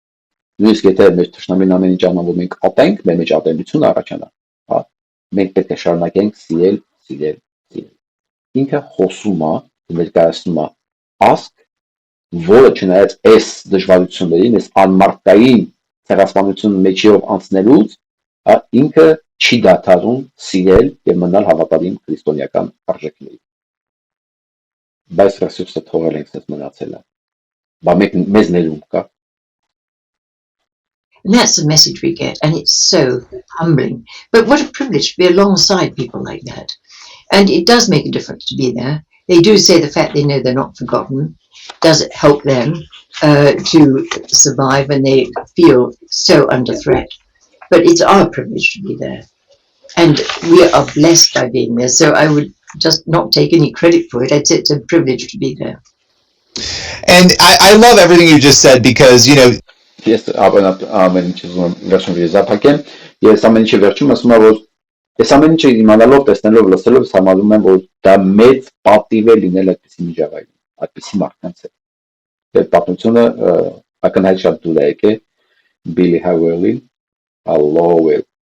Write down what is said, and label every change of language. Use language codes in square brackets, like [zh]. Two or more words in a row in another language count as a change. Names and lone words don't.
[hy] Նույնիսկ եթե մեր թշնամին ամեն ինչ անում, որ մենք ատենք, մեր մեջ ատելություն առաջանա, հա, մենք պետք է շարունակենք սիրել, սիրել, սիրել։ Ինքը խոսում է, ներկայացնում է ազգ, որը չնայած այս դժվարություններին, այս անմարդկային ցեղասպանություն մեջով անցնելուց, հա, ինքը չի դադարում սիրել եւ մնալ հավատարիմ քրիստոնեական արժեքներին։ Բայց ռեսուրսը թողել ենք այդպես մնացել է։ Բա մեզ ներում կա։ [en] And that's the message we get, and it's so humbling. But what a privilege to be alongside people like that. And it does make a difference to be there. They do say the fact they know they're not forgotten does help them to survive when they feel so under threat. But it's our privilege to be there. And we are blessed by being there. So I would just not take any credit for it. I'd say it's a privilege to be there. And I love everything you just said, because, [hy] Ես ամեն ինչը վերջում վիզապակեմ, ես ամեն ինչը վերջում ասում եմ, որ ես ամեն ինչը իմանալով, տեսնելով, լսելով համարում եմ, որ դա մեծ պատիվ է լինել այդպիսի միջավայրում, այդպիսի մարդկանց հետ։ Այդ պատմությունը ակնհայտ շատ դուր է եկել Billy Howell-ին, Howell,